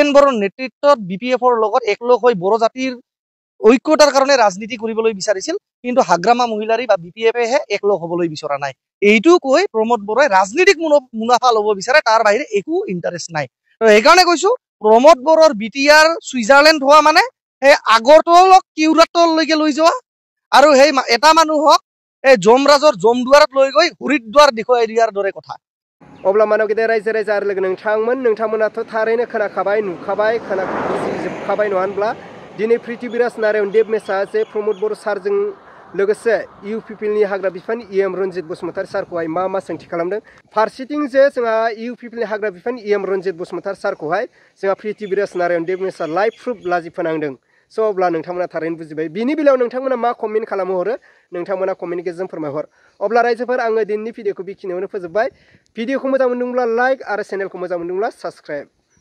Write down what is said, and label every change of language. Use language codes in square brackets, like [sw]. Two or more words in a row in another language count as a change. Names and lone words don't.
[as] বড়োৰ নেতৃত্বত BPFৰ লগত একলগ হৈ বড়ো জাতিৰ ঐক্যতাৰ কাৰণে ৰাজনীতি কৰিবলৈ বিচাৰিছিল কিন্তু হাগ্ৰামা মহিলাৰী বা BPFেহে একলগ হ'বলৈ বিচৰা নাই এইটো কৈ প্ৰমোদ বড়োই ৰাজনীতিক মুনাফা ল'ব বিচাৰে তাৰ বাহিৰে একো ইণ্টাৰেষ্ট নাই তো এইকাৰণে কৈছো প্ৰমোদ বড়োৰ BTR সুইজাৰলেণ্ড হোৱা মানে সেই আগৰতলক কিউৰাতললৈকে লৈ যোৱা আৰু সেই এটা মানুহক এই যমৰাজৰ জমদুৱাৰত লৈ গৈ হৰিদ্বাৰ দেখুৱাই দিয়াৰ দৰে কথা [brx] अब्ला मानव गेदेर रायजो राजा आरो लोगो नोंथांमोनाथ' थारैनो खोनाखाबाय नुखाबाय बुजिजोबखाबाय नङा होनब्ला दिनै पृथ्वीराज नारायण देब मेसा जे प्रमोद बड़ो सारजों लोगोसे UPPLनि हाग्रा बिफाननि EM रन्जित बसुमतारी सारखौहाय मा सोंथि खालामदों फारसेथिं जे जोंहा UPPLनि हाग्रा बिफाननि EM रन्जित बसुमतारी सारखौहाय जोंहा पृथ्वीराज नारायण देब मेसा [en] live proof [brx] लाजि फोनांदों स' अब्ला नोंथांमोना थारैनो बुजिबाय बिनि बेलायाव नोंथांमोना मा कमेन्ट खालामो हरो नोंथांमोना कमेन्टनि गेजेरजों फोरमायहर अब्ला रायजोफोर आङो दिनैनि भिडिअखौ बेखिनियावनो फोजोबबाय भिडिअखौ मोजां मोनदोंब्ला लाइक आरो चेनेलखौ मोजां मोनदोंब्ला साबस्क्राइब